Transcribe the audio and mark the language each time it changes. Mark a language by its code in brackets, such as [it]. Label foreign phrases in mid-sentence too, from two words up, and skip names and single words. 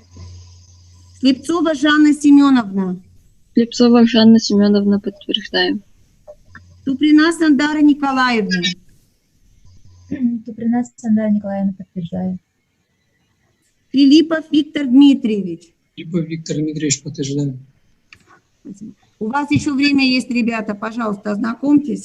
[ru] Слепцова Жанна Семеновна. Слепцова Жанна Семеновна, подтверждаю. Туприна Сандара Николаевна. Туприна Сандара Николаевна, подтверждаю. Филиппов Виктор Дмитриевич. Филиппов Виктор Дмитриевич, подтверждаю. Спасибо. У вас еще время есть, ребята, пожалуйста, ознакомьтесь.